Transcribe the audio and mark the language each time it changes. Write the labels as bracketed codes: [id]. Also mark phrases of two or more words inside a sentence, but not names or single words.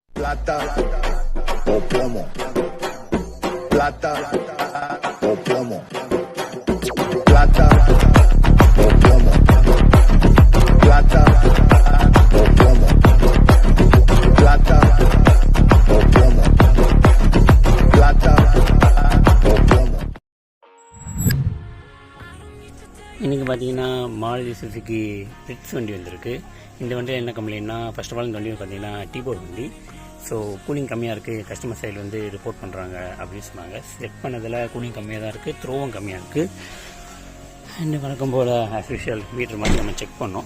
[es] plata o plomo, plata o plomo, plata o plomo, plata o plomo, plata o plomo, plata o plomo. [ta] இன்றைக்கி பார்த்தீங்கன்னா மாருதி சுசுக்கி ரிட்ஸ் வண்டி வந்திருக்கு. இந்த வண்டியில் என்ன கம்ப்ளைண்ட்னா, [en] first of all [ta] இந்த வண்டி பார்த்தீங்கன்னா டீபோர்ட் வண்டி. [en] so cooling [ta] கம்மியாக இருக்குது, [en] customer side [ta] வந்து ரிப்போர்ட் பண்ணுறாங்க அப்படின்னு சொன்னாங்க. செக் பண்ணதில் கூலிங் கம்மியாக தான் இருக்குது, த்ரோவும் கம்மியாக இருக்குது. அண்ட் வழக்கம் போல் [en] as usual meter [ta] மாதிரி நம்ம செக் பண்ணோம்.